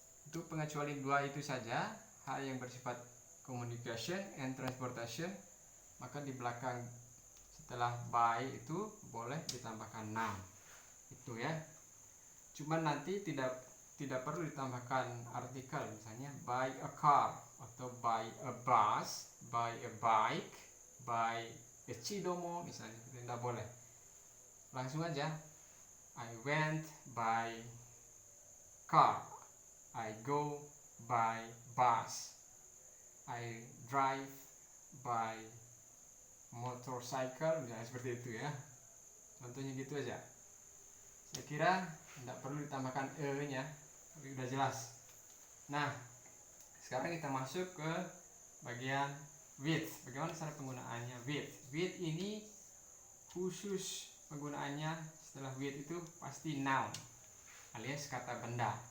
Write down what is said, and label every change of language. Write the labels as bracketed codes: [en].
[id] Untuk pengecualian dua itu saja, hal yang bersifat [en] communication and transportation, [id] maka di belakang setelah by itu boleh ditambahkan noun. Itu ya. Cuman nanti tidak perlu ditambahkan artikel, misalnya [en] by a car [id] atau [en] by a bus, by a bike, [id] by a Cidomo misalnya, tidak boleh. Langsung aja, [en] I went by car, I go by bus, I drive by motorcycle, [id] misalnya seperti itu ya. Contohnya gitu aja. Saya kira tidak perlu ditambahkan e-nya, tapi udah jelas. Nah, sekarang kita masuk ke bagian with. Bagaimana cara penggunaannya with? With ini khusus penggunaannya setelah with itu pasti noun alias kata benda.